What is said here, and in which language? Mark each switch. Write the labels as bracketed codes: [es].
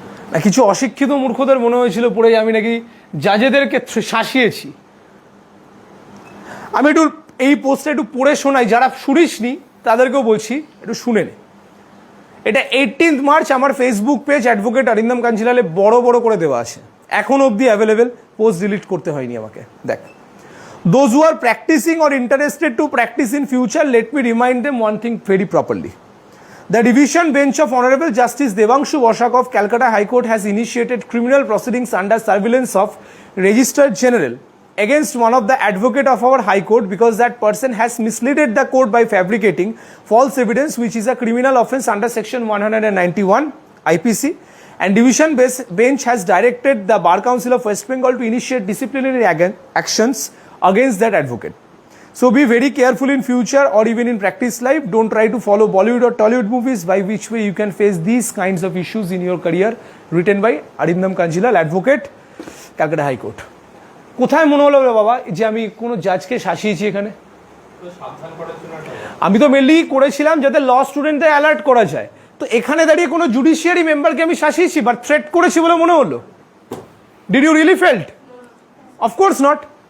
[bn] না কিছু অশিক্ষিত মূর্খদের মনে হয়েছিল পড়ে আমি নাকি জাজেদেরকে শাসিয়েছি। আমি একটু এই পোস্টটা একটু পড়ে শোনাই, যারা শুনিসনি তাদেরকেও বলছি একটু শুনে নে। এটা 18 মার্চ আমার ফেসবুক পেজ অ্যাডভোকেট অরিন্দম কাঞ্জিলালে বড় বড় করে দেওয়া আছে, এখন অবধি অ্যাভেলেবেল, পোস্ট ডিলিট করতে হয়নি আমাকে। [en] দেখ, those who are practicing or interested to practice in future, let me remind them one thing very properly. The division bench of Honorable Justice Devanshu Bosak of Calcutta High Court has initiated criminal proceedings under surveillance of Registrar General against one of the advocate of our High Court because that person has misled the court by fabricating false evidence, which is a criminal offence under section 191 IPC. And division bench has directed the Bar Council of West Bengal to initiate disciplinary actions against that advocate. So be very careful in future or even in practice life. Don't try to follow Bollywood or Tollywood movies by which way you can face these kinds of issues in your career. Written by Arindam Kanjilal, advocate, Calcutta High Court. [bn] কোথায় মনে হলো রে বাবা যে আমি কোনো জাজকে শাসিয়েছি এখানে? আমি তো মেনলি করেছিলাম যাতে ল স্টুডেন্টদের অ্যালার্ট করা যায়। তো এখানে দাঁড়িয়ে কোনো জুডিশিয়ারি মেম্বারকে আমি শাসিয়েছি বা থ্রেট করেছি বলে মনে হলো? [en] Did you really felt? Of course not.